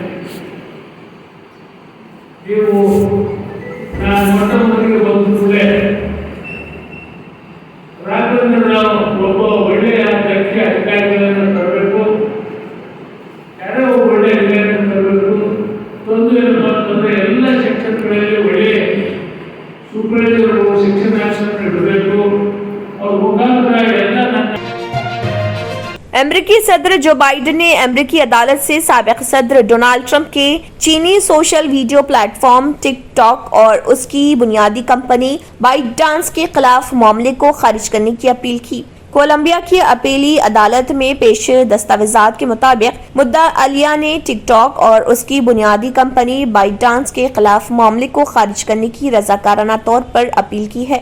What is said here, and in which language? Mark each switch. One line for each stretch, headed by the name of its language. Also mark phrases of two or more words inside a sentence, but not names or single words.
Kannada: ನೀವು ನಾನು ಮೊಟ್ಟ ಮೊದಲಿಗೆ ಬಂದ ಕೂಡಲೇ ರಾಘವೇಂದ್ರ ಒಬ್ಬ ಒಳ್ಳೆಯ ದಕ್ಷ ಅಧಿಕಾರಿಗಳನ್ನು ತರಬೇಕು, ಯಾರೋ ಒಳ್ಳೆಯ ಅಧಿಕಾರಿಗಳನ್ನು ತರಬೇಕು. ಒಂದು ಏನಪ್ಪ ಅಂತಂದರೆ ಎಲ್ಲ ಸೆಕ್ಷನ್ಗಳಲ್ಲಿ ಒಳ್ಳೆಯ ಸೂಪರ್ವೈಸರ್ಗಳು ಶಿಕ್ಷಣ ಇಡಬೇಕು. ಅವ್ರ ಮುಖಾಂತರ ಎಲ್ಲ
Urdu: امریکی صدر جو بائیڈن نے امریکی عدالت سے سابق صدر ڈونلڈ ٹرمپ کے چینی سوشل ویڈیو پلیٹ فارم ٹک ٹاک اور اس کی بنیادی کمپنی بائٹ ڈانس کے خلاف معاملے کو خارج کرنے کی اپیل کی. کولمبیا کی اپیلی عدالت میں پیش دستاویزات کے مطابق مدعا علیہ نے ٹک ٹاک اور اس کی بنیادی کمپنی بائٹ ڈانس کے خلاف معاملے کو خارج کرنے کی رضاکارانہ طور پر اپیل کی ہے.